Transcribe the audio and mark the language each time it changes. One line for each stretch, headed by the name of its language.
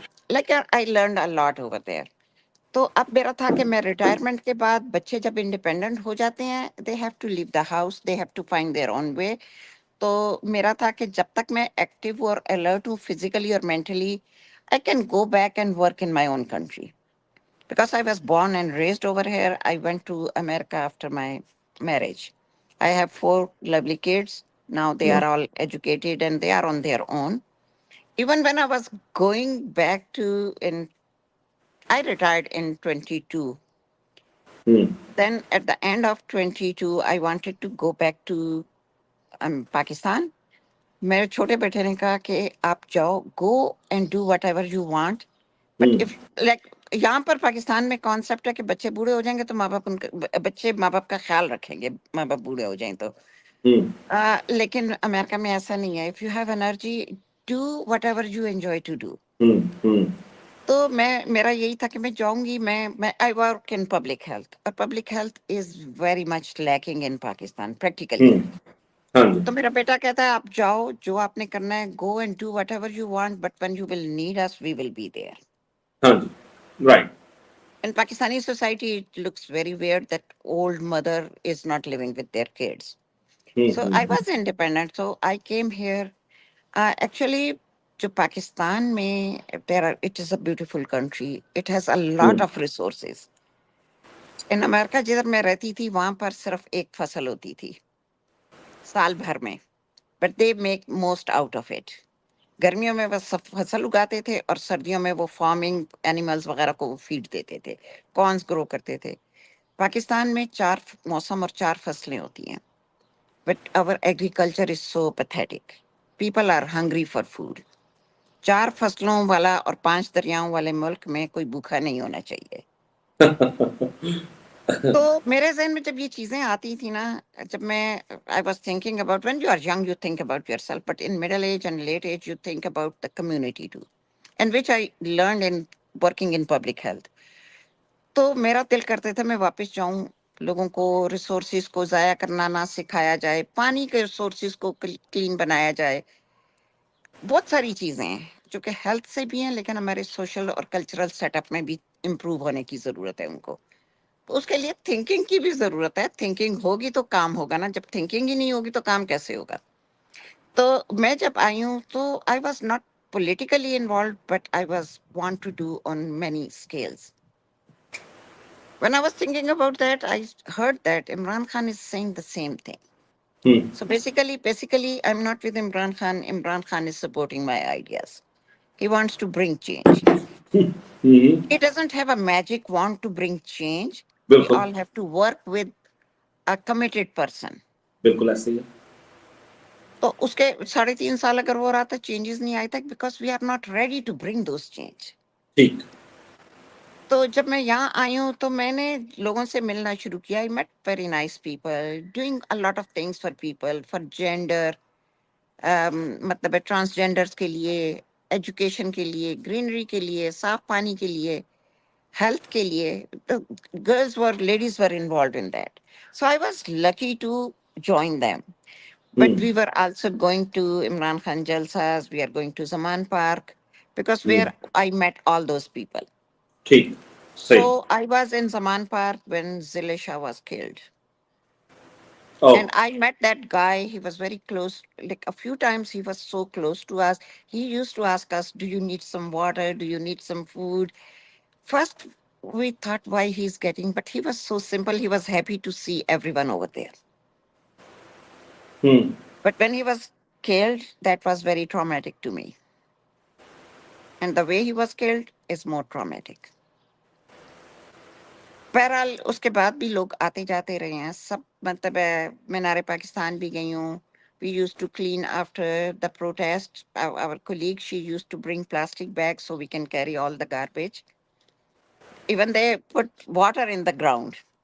English: Like I learned a lot over there.
Urdu: تو اب میرا تھا کہ میں ریٹائرمنٹ کے بعد بچے جب انڈیپینڈنٹ ہو جاتے ہیں،
English: They have to leave the house, they have to find their own way.
Urdu: تو میرا تھا کہ جب تک میں ایکٹیو اور الرٹ ہوں فزیکلی اور mentally,
English: I can go back and work in my own country. Because I was born and raised over here, I went to America after my marriage. I have 4 lovely kids. Now they are all educated and they are on their own. Even when I was going back I retired in 22. Then at the end of 22, I wanted to go back to Pakistan.
Urdu: میرے چھوٹے بیٹے نے کہا کہ آپ جاؤ،
English: go and do whatever you want,
Urdu: but if like یہاں پر پاکستان میں کانسیپٹ ہے کہ بچے بوڑھے ہو جائیں گے تو بچے ماں باپ کا خیال رکھیں گے، ماں باپ بوڑھے ہو جائیں تو. لیکن امریکہ میں ایسا نہیں ہے.
English: If you have energy, do whatever you enjoy to do.
Urdu: تو میرا یہی تھا کہ میں جاؤں گی.
English: میں I work in public health, اور public health is very much lacking in Pakistan practically.
Urdu: تو میرا بیٹا کہتا ہے آپ جاؤ، جو آپ نے کرنا ہے،
English: Go and do whatever you want, but when you will need us we will be there. Right. In Pakistani society, it looks very weird that old mother is not living with their kids. So I was independent. So I came here. Actually, to Pakistan it is a beautiful country. It has a lot of resources. In America,
Urdu: جدھر میں رہتی تھی وہاں پر صرف ایک فصل ہوتی تھی سال بھر میں،
English: But they make most out of it.
Urdu: گرمیوں میں وہ سب فصل اگاتے تھے اور سردیوں میں وہ فارمنگ اینیملز وغیرہ کو وہ فیڈ دیتے تھے، کارنز گرو کرتے تھے. پاکستان میں 4 موسم اور 4 فصلیں ہوتی ہیں،
English: But our agriculture is so pathetic. People are hungry for food.
Urdu: 4 فصلوں والا اور 5 دریاؤں والے ملک میں کوئی بھوکا نہیں ہونا چاہیے. تو میرے ذہن میں جب یہ چیزیں آتی تھی نا، جب میں
English: I was thinking about, when you are young you think about yourself, but in middle age and late age you think about the community too, and which I learned in working in public health.
Urdu: تو میرا دل کرتے تھا میں واپس جاؤں، لوگوں کو ریسورسز کو ضائع کرنا نہ سکھایا جائے، پانی کے ریسورسز کو کلین بنایا جائے. بہت ساری چیزیں ہیں جو کہ ہیلتھ سے بھی ہیں، لیکن ہمارے سوشل اور کلچرل سیٹ اپ میں بھی امپروو ہونے کی ضرورت ہے ان کو. تو اس کے لیے تھنکنگ کی بھی ضرورت ہے. تھنکنگ ہوگی تو کام ہوگا نا، جب تھنکنگ ہی نہیں ہوگی تو کام کیسے ہوگا. تو میں جب آئی ہوں تو
English: I was not politically involved, but I want to do on many scales. When I was thinking about that, I heard that Imran Khan is saying the same thing. So basically, I'm not with Imran Khan. Imran Khan is supporting my ideas. He wants to bring change.
Urdu: ہوں،
English: He doesn't have a magic wand to bring change. We
Urdu: بالکل
English: all have to work with a committed person.
Urdu: بالکل ایسے ہی ہے. تو اس کے 3.5 سال اگر وہ رہا تھا چینجز نہیں آئے تھے
English: Because we are not ready to bring those change.
Urdu: ٹھیک. تو جب میں یہاں آئی ہوں تو میں نے لوگوں سے ملنا شروع کیا.
English: I met very nice people, doing a lot of things for people, for gender,
Urdu: مطلب ٹرانسجینڈرس کے لیے,
English: Education کے لیے, greenery کے لیے, صاف پانی کے لیے, health کے لیے. Ladies were involved in that. So I was lucky to join them. But we were also going to Imran Khan Jalsas, we are going to Zaman Park, because where I met all those people.
Urdu: ٹھیک. صحیح.
English: So I was in Zaman Park when Zilisha was killed. Oh. And I met that guy. He was very close. Like a few times he was so close to us. He used to ask us, do you need some water? Do you need some food? First, we thought why he's getting, but he was so simple. He was happy to see everyone over there. But when he was killed, that was very traumatic to me. And the way he was killed is more traumatic.
Urdu: بہرحال اس کے بعد بھی لوگ آتے جاتے رہے ہیں سب. مطلب مینار پاکستان بھی گئی ہوں.
English: We used to clean after the protest. Our colleague, she used to bring plastic bags so we can carry all the garbage. Even they put water in the ground.